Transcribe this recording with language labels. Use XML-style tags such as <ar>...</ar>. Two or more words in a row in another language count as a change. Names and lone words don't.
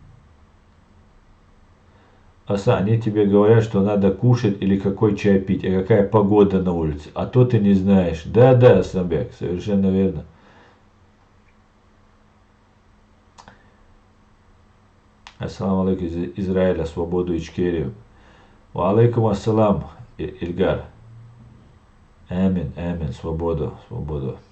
<ru>Асан, они тебе говорят, что надо кушать или какой чай пить, а какая погода на улице. А то ты не знаешь. Да, Асламбек, совершенно верно.</ru> <ar>السلام عليكم</ar> <ru>из Израиля, свободу Ичкерию.</ru> <ar>وعليكم السلام, Ильгар.</ar> <ru>Амин, амин, свободу, свободу.</ru>